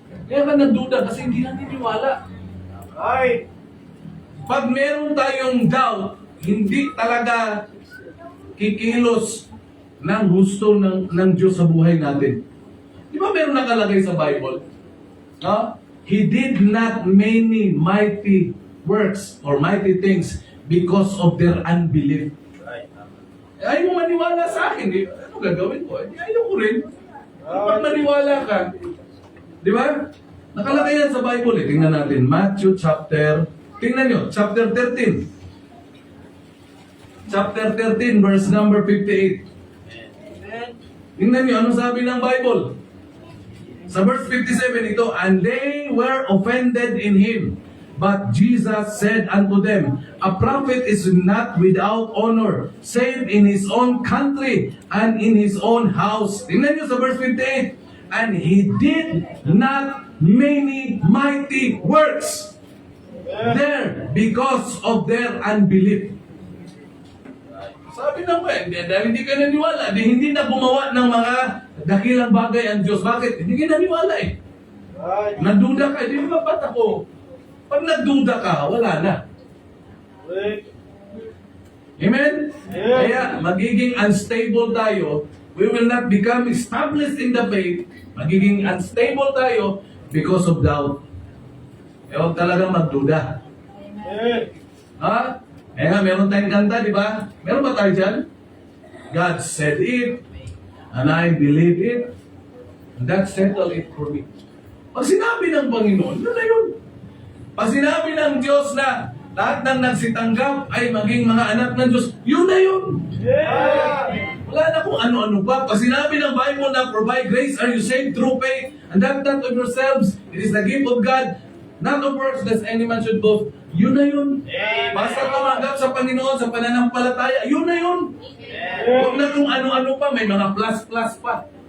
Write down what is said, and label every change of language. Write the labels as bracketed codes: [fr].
[tl] Kaya ka nagduda kasi hindi naniniwala. [en] Right. [tl] Pag meron tayong doubt, hindi talaga kikilos ng gusto ng Diyos sa buhay natin. Di ba meron nakalagay sa Bible? No? [en] He did not many mighty works or mighty things because of their unbelief. Right. [tl] Ayaw mo maniwala sa akin. Eh. Ano gagawin ko? Eh, ayaw ko rin. Pag maniwala ka, di ba? Nakalagay yan sa Bible eh. Tingnan natin. Matthew tingnan nyo, chapter 13. Chapter 13, verse number 58. Tingnan nyo, ano sabi ng Bible? Sa verse 57 ito, [en] and they were offended in him. But Jesus said unto them, a prophet is not without honor, save in his own country and in his own house. [tl] Tingnan nyo sa verse 58. [en] And he did not many mighty works there because of their unbelief. [tl] Sabi na ba, dahil hindi ka naniwala, hindi na gumawa ng mga dakilang bagay ang Diyos. Bakit? Hindi ka naniwala eh. [en] Right. [tl] Nagduda ka, di ba ba't ako? Pag nagduda ka, wala na. [en] Right. Amen? Yeah. [tl] Kaya magiging unstable tayo. [en] We will not become established in the faith. [tl] Magiging unstable tayo [en] because of doubt. [tl] Eh, huwag talagang magduda. Amen. Ha? Eh nga, meron tayong kanta, di ba? Meron ba tayo dyan? [en] God said it, and I believe it, and that settled it for me. [tl] Pag sinabi ng Panginoon, yun na yun. Pag sinabi ng Diyos na lahat ng nagsitanggap ay maging mga anak ng Diyos, yun na yun. [en] Yeah. [tl] Wala na kung ano-ano pa. Pag sinabi ng Bible na [en] provide grace, are you saved through faith, and that not of yourselves, it is the gift of God, not of works, lest any man should boast. [tl] Yun na yun. Basta tumanggap sa Panginoon, sa pananampalataya, yun na yun. Huwag na kung ano-ano pa, may mga plus-plus pa.